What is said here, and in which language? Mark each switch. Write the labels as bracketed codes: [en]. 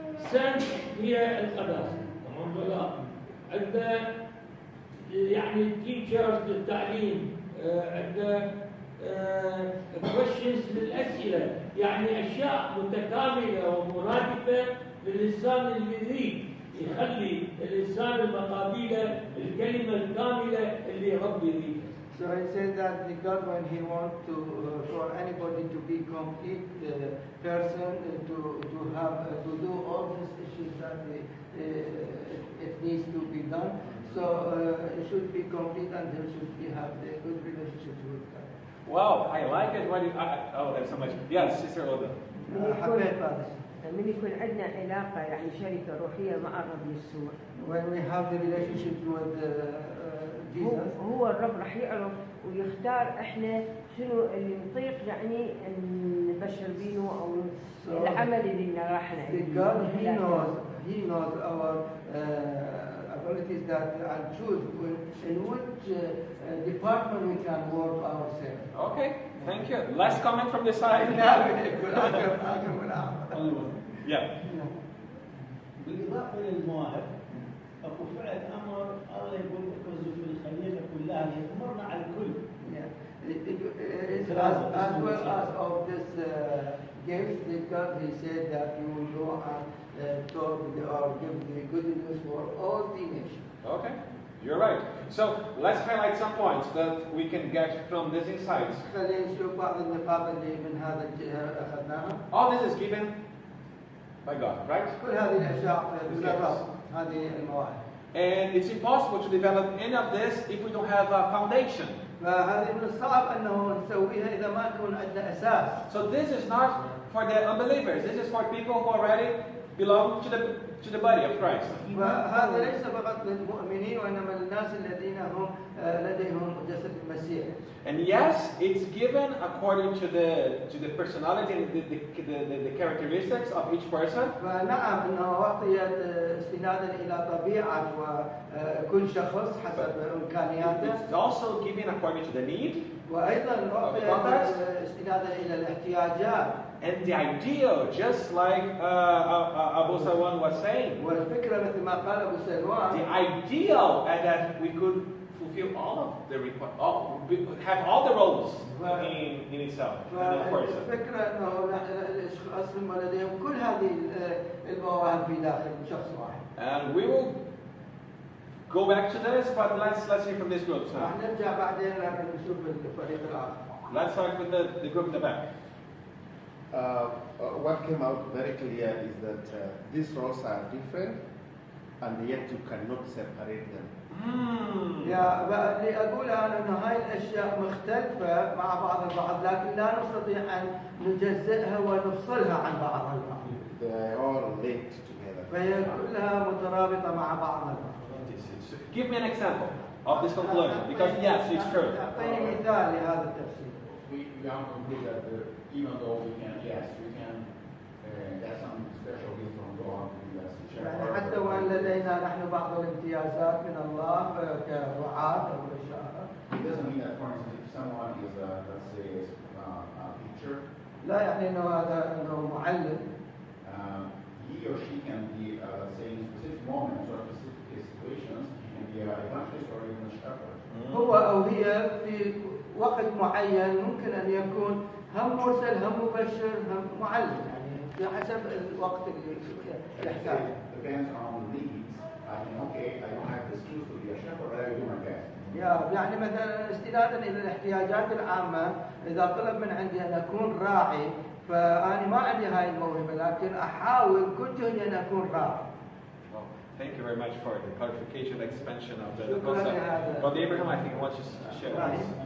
[ar] سن هي القداسة، تمام ولا؟ عندنا يعني تيتشرز للتعليم، عندنا كويشنز للأسئلة، يعني أشياء متكاملة ومرادفة للإنسان اللي يريد يخلي الإنسان المقابلة الكلمة الكاملة اللي ربي يريدها. [en] So I said that the God, when He wants to for anybody to be complete person, to have to do all these issues that it needs to be done. So it should be complete and there should be have a good relationship with God. Wow, I like it. Oh, there's so much. Yes, Sister Oda. [ar] حبيت هذا. من يكون عندنا علاقة يعني شركة روحية مع الرب يسوع. [en] When we have the relationship with Jesus. [ar] هو الرب راح يعرف ويختار احنا شنو اللي نطيق يعني نبشر بينه او العمل اللي راح نعمله. [en] God, He knows our abilities that and choose in which department we can work ourselves. Okay, thank you. Last comment from the side. Yeah. [ar] بالإضافة للمواهب أكو فعل أمر الله يقول اكرزوا في الخليقة كلها يأمرنا على الكل. [en] As well as of this gifts, because He said that you will go and talk or give the good news for all the nations. Okay, you're right. So let's highlight some points that we can get from these insights. [ar] خلينا نشوف بعض النقاط اللي من هذا أخذناها. [en] All this is given by God, right? [ar] كل هذه الأشياء من الرب هذه المواهب. [en] And it's impossible to develop any of this if we don't have a foundation. [ar] فهذه من الصعب أنه نسويها إذا ما يكون عندنا أساس. [en] So this is not for the unbelievers. This is for people who already belong to the body of Christ. [ar] وهذا ليس فقط للمؤمنين وإنما للناس الذين هم لديهم جسد المسيح. [en] And yes, it's given according to the personality and the characteristics of each person. [ar] فنعم أنه أعطيت استنادا إلى طبيعة وكل شخص حسب إمكانياته. [en] It's also given according to the need. [ar] وأيضا أعطيت استنادا إلى الاحتياجات. [en] And the ideal, just like Abu Salwan was saying, [ar] والفكرة مثل ما قال أبو سلوان. [en] the ideal and that we could fulfill all of the have all the roles in itself. [ar] الفكرة أنه الأشخاص هم لديهم كل هذه المواهب في داخل شخص واحد. [en] And we will go back to this, but let's hear from this group. So. [ar] راح نرجع بعدين لكن نشوف الفريق الآخر. [en] Let's start with the group in the back. what came out very clear is that these roles are different, and yet you cannot separate them. [ar] يا اللي أقوله أنا أن هاي الأشياء مختلفة مع بعض البعض، لكن لا نستطيع أن نجزئها ونفصلها عن بعضها البعض. [en] They are all linked together. [ar] فهي كلها مترابطة مع بعضها البعض. [en] Give me an example of this conclusion, because yes, it's true. [ar] أعطيني مثال لهذا التفسير. [en] We are conclude that even though we can, yes, we can get some special gift from God, [ar] يعني حتى وأن لدينا نحن بعض الامتيازات من الله كرعاة أو بشارة. [en] It doesn't mean that, for instance, if someone is, let's say, a teacher, [ar] لا يعني إنه هذا إنه معلم. [en] He or she can be, let's say, in specific moments or specific situations, and be an evangelist or even a shepherd. [ar] هو أو هي في وقت معين ممكن أن يكون هم مرسل هم مبشر هم معلم، يعني حسب الوقت اللي يحتاج. [en] Depends on needs. I mean, okay, I don't have the skills to be a shepherd, but I will do my best. [ar] يعني مثلا استنادا الى الاحتياجات العامه، اذا طلب من عندي ان اكون راعي، فانا ما عندي هاي الموهبه، لكن احاول كل جهدي ان اكون راعي. [en] Thank you very much for the clarification, expansion of the [ar] شكراً [en] concept. [ar] لهذا. [en] Brother Abraham, I think wants to share with us.